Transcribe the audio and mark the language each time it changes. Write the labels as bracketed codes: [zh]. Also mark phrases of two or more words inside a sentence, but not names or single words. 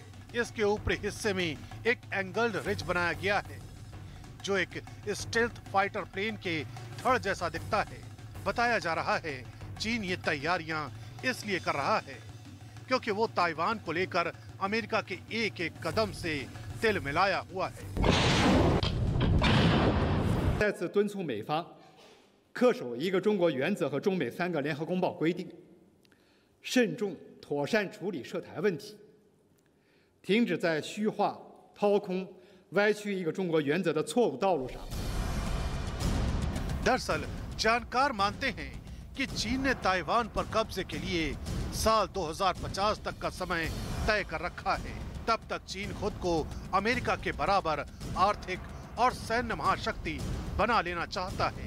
[hi] इसके ऊपरी हिस्से में एक [en] angled ridge [hi] बनाया गया है, जो एक [en] stealth fighter plane [hi] के धड़ जैसा दिखता है। बताया जा रहा है चीन ये तैयारियां इसलिए कर रहा है क्योंकि वो ताइवान को लेकर अमेरिका के एक एक कदम से तिल मिलाया हुआ है। [zh] 再次敦促美方恪守一个中国原则和中美3个联合公报规定，慎重妥善处理涉台问题，停止在虚化、掏空、歪曲一个中国原则的错误道路上。 [hi] दरअसल जानकार मानते हैं कि चीन ने ताइवान पर कब्जे के लिए साल 2050 तक का समय तय कर रखा है। तब तक चीन खुद को अमेरिका के बराबर आर्थिक और सैन्य महाशक्ति बना लेना चाहता है।